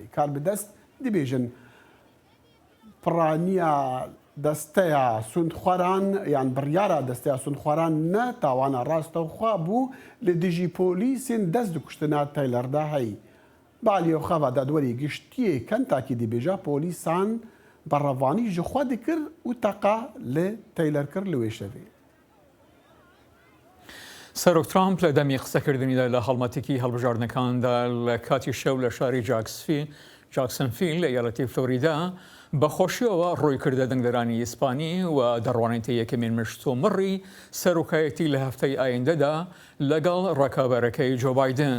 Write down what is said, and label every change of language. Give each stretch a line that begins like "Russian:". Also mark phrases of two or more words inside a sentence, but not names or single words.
Kurdish: Kar bi dest dibêjin piraniya desteya sûndxwaran yan biryara desteya sûndxwaran ne tawana rastexwe bû li dijî polîsên dest di kuştina Taylor de heyî. Baliyê xeva dadwerî giştiyê Kentakî dibêje polîsan berrevanî ji xwe dikir û teqa li Taylor kir li wê şevê.
Central Kurdish: سەرۆک ترامپ لە دەمی قسەکردنیدا لە هەڵمەتێکی هەڵبژاردنەکاندا لە کاتی شەو لە شاری جاکسنفیل لە ایالەتی فلۆریدا بەخۆشیەوە ڕووی کردە دەنگدەرانی ئیسپانی و دەڕوانێتی یەکەمین مشتومڕی سەرۆکایەتی لە هەفتەی ئایندەدا لەگەڵ ڕکابەرەکەی جۆ بایدن.